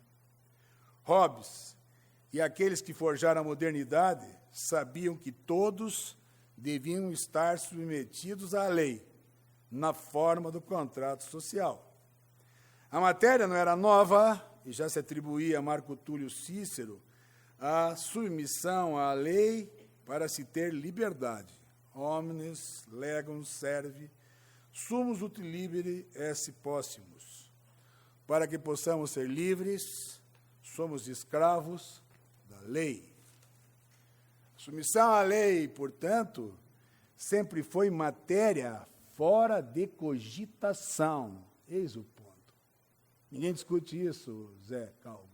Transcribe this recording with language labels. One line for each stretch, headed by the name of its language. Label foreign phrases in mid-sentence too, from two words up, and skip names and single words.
Portuguese: Hobbes e aqueles que forjaram a modernidade sabiam que todos deviam estar submetidos à lei, na forma do contrato social. A matéria não era nova, e já se atribuía a Marco Túlio Cícero a submissão à lei para se ter liberdade.
Latin: Omnes legum servi, sumus ut libere esse possumus.
Portuguese: Para que possamos ser livres, somos escravos da lei. A submissão à lei, portanto, sempre foi matéria fora de cogitação. Eis o ponto. Ninguém discute isso, Zé Calvo.